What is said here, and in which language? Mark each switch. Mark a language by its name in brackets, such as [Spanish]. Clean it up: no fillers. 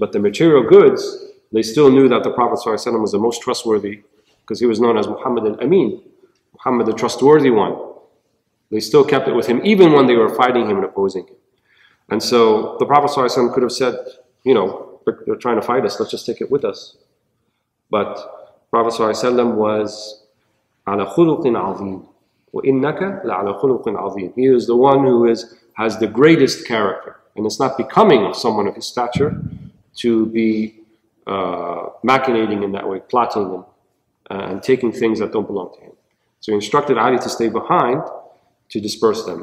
[English] But the material goods, they still knew that the Prophet ﷺ was the most trustworthy, because he was known as Muhammad al-Amin, Muhammad the trustworthy one. They still kept it with him, even when they were fighting him and opposing him. And so the Prophet ﷺ could have said, they're trying to fight us, let's just take it with us. But Prophet ﷺ was [Arabic] عَلَى خُلُقٍ عَظِيمٍ وَإِنَّكَ لَعَلَى خُلُقٍ عَظِيمٍ. [English] He is the one who has the greatest character. And it's not becoming of someone of his stature to be machinating in that way, plotting and taking things that don't belong to him. So he instructed Ali to stay behind to disperse them.